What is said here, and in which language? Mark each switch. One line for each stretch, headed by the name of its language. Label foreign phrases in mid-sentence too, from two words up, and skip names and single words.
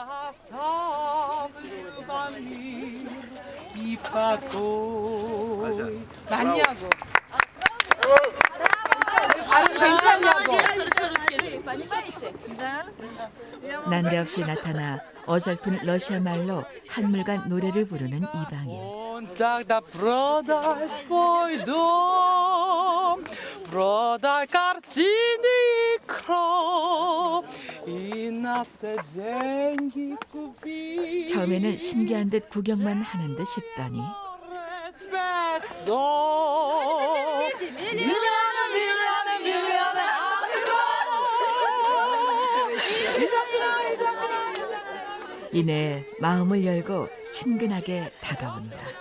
Korean: 맞냐고. 발음 괜찮냐고. 난데없이 나타나 어설픈 러시아 말로 한물간 노래를 부르는 이방인.
Russian: Тогда продай свой дом, продай картины и кров, и на все деньги купи.
Korean: 처음에는 신기한 듯 구경만 하는 듯 싶더니
Russian: дом.
Korean: 이내 마음을 열고 친근하게 다가온다.